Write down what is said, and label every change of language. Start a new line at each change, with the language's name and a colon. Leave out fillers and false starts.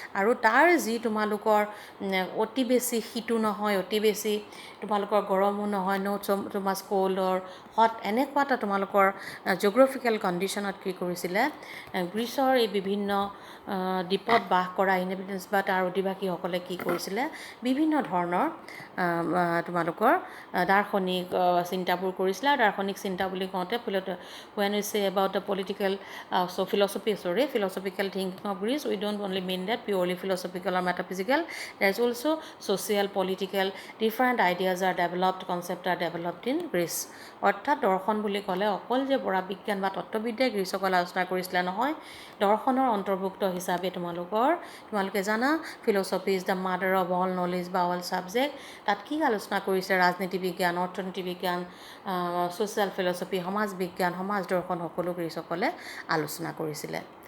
Assamese: আৰু তাৰ যি তোমালোকৰ অতি বেছি শীতো নহয়, অতি বেছি তোমালোকৰ গৰমো নহয়,
English: too much cold or hot,
Assamese: এনেকুৱা এটা তোমালোকৰ জিঅ'গ্ৰাফিকেল কণ্ডিশ্যনত কি কৰিছিলে, গ্ৰীচৰ এই বিভিন্ন দ্বীপত বাস কৰা ইনহেবিটেণ্টছ বা তাৰ অধিবাসীসকলে কি কৰিছিলে, বিভিন্ন ধৰণৰ তোমালোকৰ দাৰ্শনিক চিন্তাবোৰ কৰিছিলে। আৰু দাৰ্শনিক চিন্তা বুলি কওঁতে
English: when we say about the political philosophical thinking of Greece, we don't only mean that purely philosophical or metaphysical, there is also social, political, different ideas are developed, concepts are developed in Greece.
Assamese: অৰ্থাৎ দৰ্শন বুলি ক'লে অকল যে পৰা বিজ্ঞান বা তত্ত্ববিদ্যাই গ্ৰীচসকলে আলোচনা কৰিছিলে নহয়, দৰ্শনৰ অন্তৰ্ভুক্ত হিচাপে তোমালোকে জানা
English: philosophy is the mother of all knowledge
Assamese: বা অল ছাবজেক্ট। তাত কি আলোচনা কৰিছে, ৰাজনীতি বিজ্ঞান, অৰ্থনীতি বিজ্ঞান, ছ'চিয়েল ফিলচফি, সমাজ বিজ্ঞান, সমাজ দৰ্শন সকলো গ্ৰীচসকলে আলোচনা কৰিছিলে।